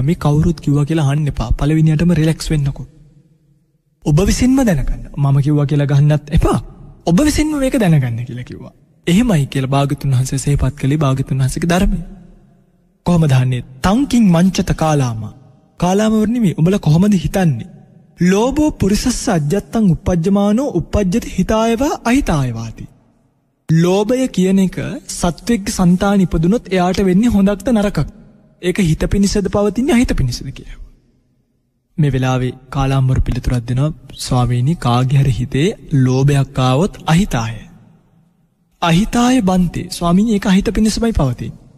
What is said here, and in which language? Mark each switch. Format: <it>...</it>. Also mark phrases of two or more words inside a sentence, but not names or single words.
<si>මේ කවුරුත් කිව්වා කියලා අහන්න එපා. පළවෙනියටම රිලැක්ස් වෙන්නකෝ. ඔබ විසින්ම දැනගන්න. මම කිව්වා කියලා ගහන්නත් එපා. ඔබ විසින්ම මේක දැනගන්න කියලා කිව්වා. එහෙමයි කියලා භාග්‍යවතුන් වහන්සේ සිහිපත් කළේ භාග්‍යවතුන් වහන්සේගේ ධර්මය.</si> <pi>කොහොමද අහන්නේ? තංකින් මංචත කාලාමා.</pi> <si>කාලාමවරුනි මේ උඹලා කොහොමද හිතන්නේ?</si> <pi>ලෝභෝ පුරිසස්ස අජ්ජත්තං uppajjamaano uppajjati hitayava ahitayavaati.</pi> <si>ලෝභය කියන එක සත්වෙක්ගේ సంతාන ඉපදුනොත් එයාට වෙන්නේ හොඳක්ද නරකක්ද? ඒක හිත පිනිසද පවතින්නේ අහිත පිනිසද කියලා. මේ වෙලාවේ කාලාම්වරු පිළිතුරක් දෙනවා ස්වාමීනි කාගේ හරි හිතේ ලෝභයක් ආවොත් අහිතාය.</si> <pi>අහිතාය බන්තේ.</pi> <si>ස්වාමීනි ඒක අහිත පිනිසමයි පවතින්නේ.</si>